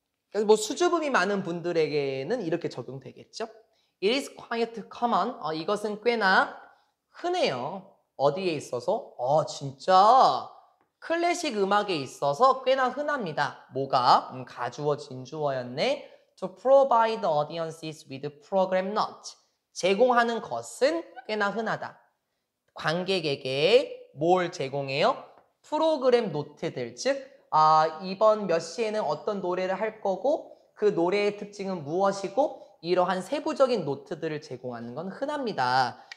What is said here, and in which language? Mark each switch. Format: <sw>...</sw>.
<ko>그래서 뭐 수줍음이 많은 분들에게는 이렇게 적용되겠죠.</ko> <en>It is quite common.</en> <ko>이것은 꽤나 흔해요. 어디에 있어서? 진짜 클래식 음악에 있어서 꽤나 흔합니다. 뭐가? 가주어 진주어였네.</ko> <en>To provide audiences with program notes.</en> <ko>제공하는 것은 꽤나 흔하다. 관객에게 뭘 제공해요? 프로그램 노트들, 즉 이번 몇 시에는 어떤 노래를 할 거고 그 노래의 특징은 무엇이고 이러한 세부적인 노트들을 제공하는 건 흔합니다.</ko>